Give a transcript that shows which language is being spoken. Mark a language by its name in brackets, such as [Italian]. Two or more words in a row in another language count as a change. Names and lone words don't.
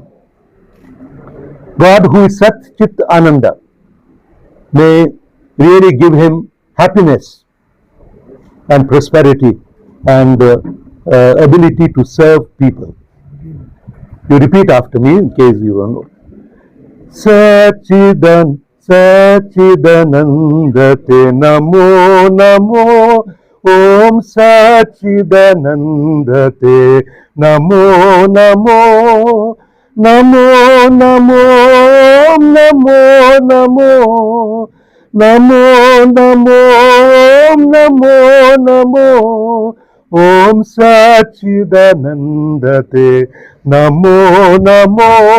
[English] God, who is Sat Chit Ananda, may really give him happiness and prosperity and ability to serve people. You repeat after me in case you don't know. [Sanskrit] सच्चिदानन्दते नमो नमो, ओम् सच्चिदानन्दते नमो नमो, नमो नमो, नमो नमो, नमो नमो, नमो नमो, ओम् सच्चिदानन्दते नमो नमो,